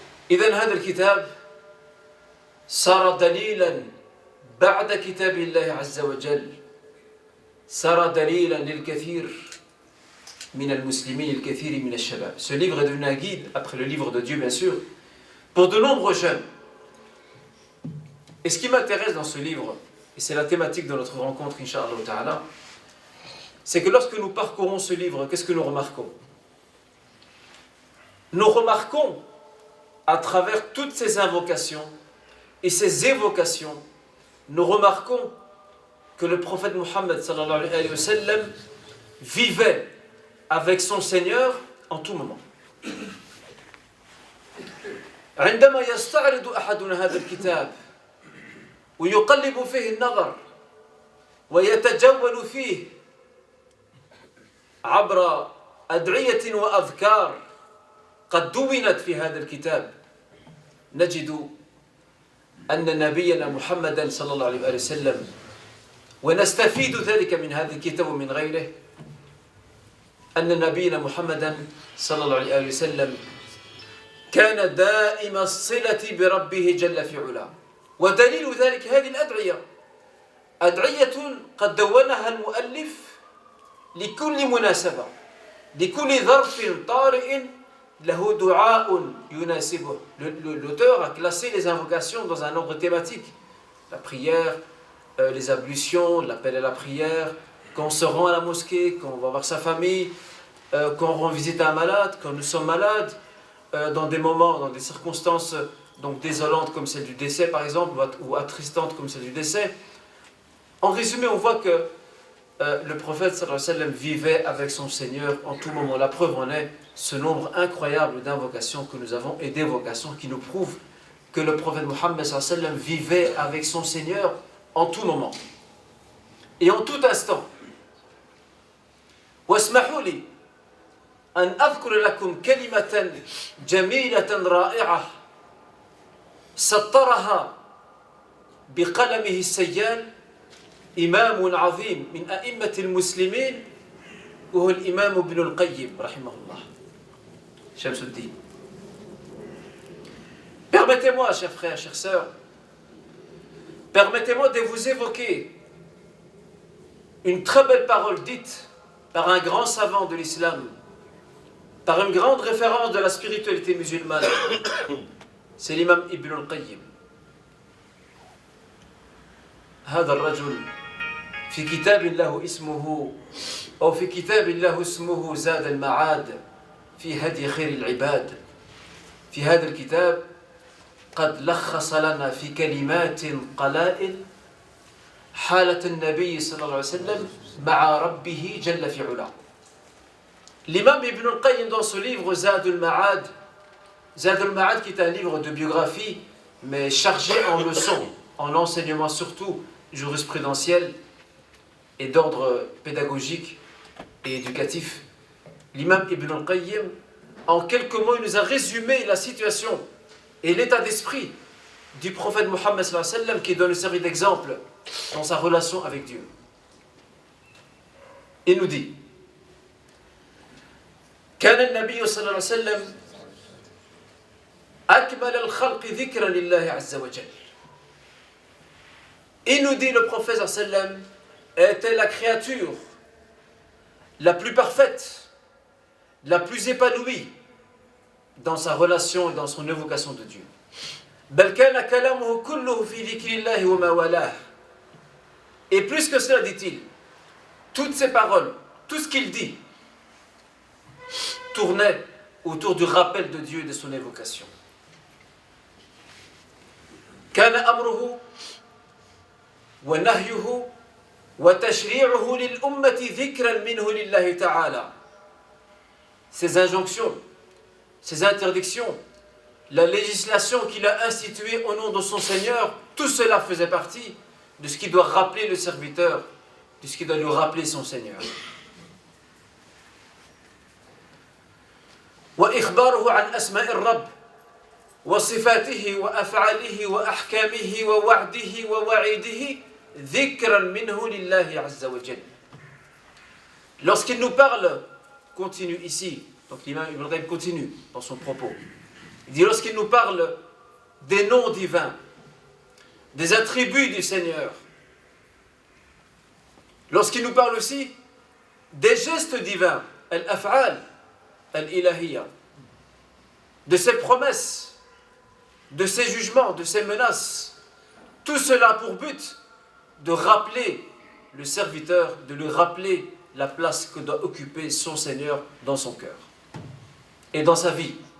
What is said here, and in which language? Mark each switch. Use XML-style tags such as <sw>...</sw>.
<ar>إذن هذا الكتاب صار دليلا بعد كتاب الله عز وجل، صار دليلا للكثير من المسلمين، الكثير من الشباب.</ar> <fr>Ce livre est devenu un guide, après le livre de Dieu bien sûr, pour de nombreux jeunes. Et ce qui m'intéresse dans ce livre, et c'est la thématique de notre rencontre, Inch'Allah Ta'ala, c'est que lorsque nous parcourons ce livre, qu'est-ce que nous remarquons? Nous remarquons, à travers toutes ces invocations et ces évocations, nous remarquons que le prophète Muhammad sallallahu alayhi wa sallam vivait avec son Seigneur en tout moment.</fr> <ar>عندما يستعرض أحدنا هذا الكتاب ويقلب فيه النظر ويتجول فيه عبر أدعية وأذكار قد دونت في هذا الكتاب نجد أن نبينا محمدا صلى الله عليه وسلم ونستفيد ذلك من هذا الكتاب ومن غيره أن نبينا محمدا صلى الله عليه وسلم كان دائم الصلة بربه جل في علاه ودليل ذلك هذه الأدعية أدعية قد دونها المؤلف لكل مناسبة لكل ظرف طارئ له دعاء يناسبه.</ar> <fr>L'auteur a classé les invocations dans un ordre thématique. La prière, les ablutions, l'appel à la prière, quand on se rend à la mosquée, quand on va voir sa famille, quand on rend visite à un malade, quand nous sommes malades, dans des moments, dans des circonstances donc désolantes comme celle du décès par exemple, ou attristantes comme celle du décès. En résumé, on voit que le prophète sallallahu alayhi wa sallam vivait avec son Seigneur en tout moment. La preuve en est ce nombre incroyable d'invocations que nous avons et d'évocations qui nous prouvent que le prophète Mohammed sallallahu alayhi wa sallam vivait avec son Seigneur en tout moment et en tout instant.</fr> <ar>واسمحوا لي أن أذكر لكم كلمة جميلة رائعة سطرها بقلمه السيال إمام عظيم من أئمة المسلمين وهو الإمام ابن القيم رحمه الله شمس الدين.</ar> <fr>Permettez-moi, chers frères, chères sœurs, permettez-moi de vous évoquer une très belle parole dite par un grand savant de l'islam, par une grande référence de la spiritualité musulmane. C'est l'imam Ibn al-Qayyim.</fr> <ar>هذا الرجل في كتاب له اسمه أو في كتاب له اسمه زاد المعاد في هدي خير العباد. في هذا الكتاب قد لخص لنا في كلمات قلائل حالة النبي صلى الله عليه وسلم مع ربه جل في علاه.</ar> <fr>L'imam Ibn al-Qayyim dans ce livre Zad al-Ma'ad, Zad al-Ma'ad qui est un livre de biographie mais chargé en leçons, en enseignements surtout jurisprudentiels et d'ordre pédagogique et éducatif. L'imam Ibn al-Qayyim, en quelques mots, il nous a résumé la situation et l'état d'esprit du prophète Mohammed sallallahu alayhi wa sallam qui donne une série d'exemples dans sa relation avec Dieu. Il nous dit</fr> <ar>كان النبي صلى الله عليه وسلم أكمل الخلق ذكرا لله عز وجل.</ar> <fr>Il nous dit le prophète sallallahu alayhi wa sallam était la créature la plus parfaite, la plus épanouie dans sa relation et dans son évocation de Dieu.</fr> <ar>بل كان كلامه كله في ذكر الله وما والاه.</ar> <fr>Et plus que cela, dit-il, toutes ses paroles, tout ce qu'il dit, tournait autour du rappel de Dieu et de son évocation.</fr> <ar>كان أمره ونهيه وتشريعه للأمة ذكرا منه لله تعالى.</ar> <fr>Ces injonctions, ces interdictions, la législation qu'il a instituée au nom de son Seigneur, tout cela faisait partie de ce qui doit rappeler le serviteur, de ce qui doit lui rappeler son Seigneur.</fr> <ar>وإخباره عن أسماء الرب وصفاته وأفعاله وأحكامه ووعده ووعيده ذكرا منه لله عز وجل.</ar> <fr>Lorsqu'il nous parle, continue ici, donc l'imam Ibn Qayyim continue dans son propos. Il dit lorsqu'il nous parle des noms divins, des attributs du Seigneur, lorsqu'il nous parle aussi des gestes divins, al-af'al, al-ilahiyya, de ses promesses, de ses jugements, de ses menaces, tout cela a pour but de rappeler le serviteur, de lui rappeler la place que doit occuper son Seigneur dans son cœur et dans sa vie.</fr>